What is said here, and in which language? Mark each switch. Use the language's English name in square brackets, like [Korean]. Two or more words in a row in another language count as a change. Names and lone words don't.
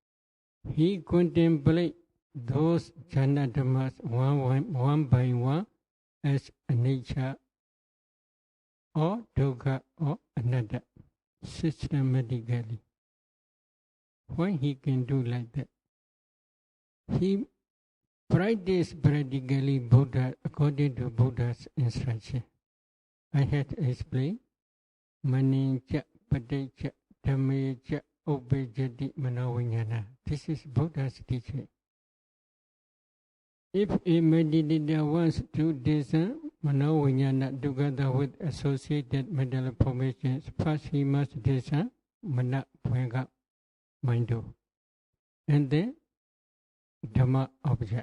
[English] He contemplates those [Pali] jhana dhammas [English] one by one as anicca or dukkha or anatta systematically. Why he can do like that? He practiced practically Buddha according to Buddha's instruction. I had explained [Pali] manincha, paticca, dhammecha, ubejjati, manoviññāna. [English] This is Buddha's teaching. If a meditator wants to discern manoviññāna together with associated mental formations, first he must discern mana, bhanga, mind, and then Dhamma object.